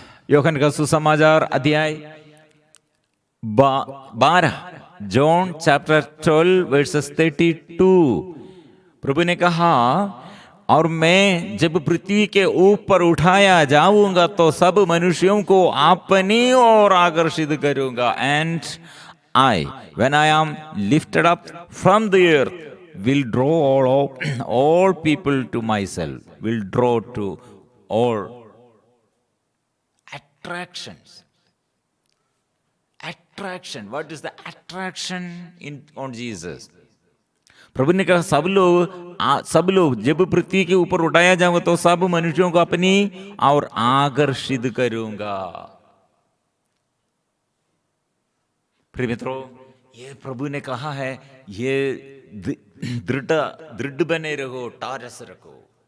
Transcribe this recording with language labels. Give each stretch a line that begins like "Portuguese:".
Hindi: योहन का सुसमाचार अध्याय 12,
English: John chapter 12 verses 32।
Hindi: प्रभु ने कहा, और मैं जब पृथ्वी के ऊपर उठाया जाऊंगा तो सब मनुष्यों को अपनी ओर आकर्षित करूंगा।
English: And I, when I am lifted up from the earth, will draw all people to myself, will draw to all attractions. Attraction. What is the attraction on Jesus?
Hindi: प्रभु ने कहा, सब लोग जब पृथ्वी के ऊपर उठाया जाऊंगा तो सब मनुष्यों को अपनी और आकर्षित करूंगा। प्रिय मित्रों, ये प्रभु ने कहा है, ये दृढ़ बने रहो, टारस रखो।